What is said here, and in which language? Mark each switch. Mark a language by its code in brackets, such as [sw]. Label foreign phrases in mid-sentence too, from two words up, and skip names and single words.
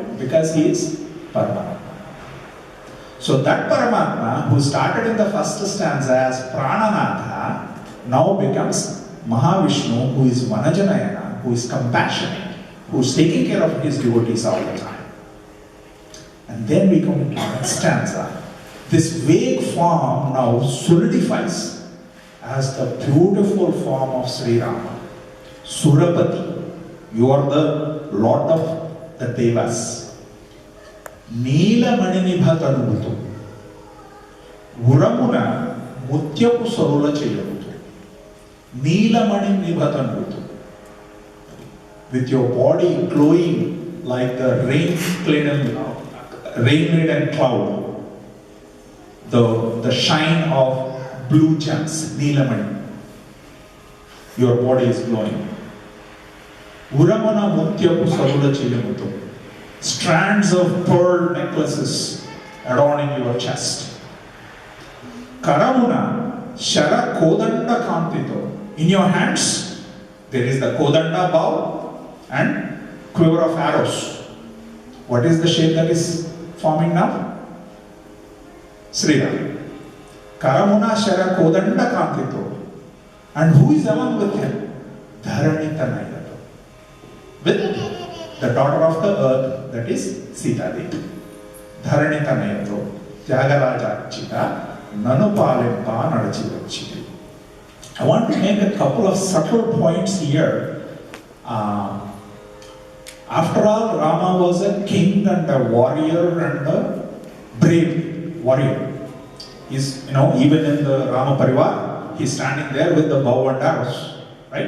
[en] Because he is Paramatma. So that Paramatma, who started in the first stanza as Prananatha, now becomes Mahavishnu, who is Vanajanayana, who is compassionate, who is taking care of his devotees all the time. And then we come to the next stanza. This vague form now solidifies as the beautiful form of Sri Rama. Surapati, you are the Lord of the Devas. [te] నీలమణి నిభతనుభుతు. ఉరమున ముత్యపు సరుల చేయవుతు. నీలమణి నిభతనుభుతు. [en] With your body glowing like the rain-laden cloud, the shine of blue gems, Neelamani. Your body is glowing. [te] ఉరమన ముత్యపు సరుల చేయవుతు. [en] Strands of pearl necklaces adorning your chest. [te] కరమున శర కోదండ కాంతితో. [en] In your hands, there is the kodanda bow and quiver of arrows. What is the shape that is forming now? Sri Ram. [te] కరమున శర కోదండ కాంతితో. [en] And who is along with him? [te] Dharanitanayato. [en] With the daughter of the earth, that is Sita Devi. [te] ధరణితనయతో. త్యాగరాజ చిత. నను పాలింప నడచి. [en] I want to make a couple of subtle points here. After all, Rama was a king and a warrior and a brave warrior. He's, even in the Rama Parivar, he's standing there with the bow and arrows, right?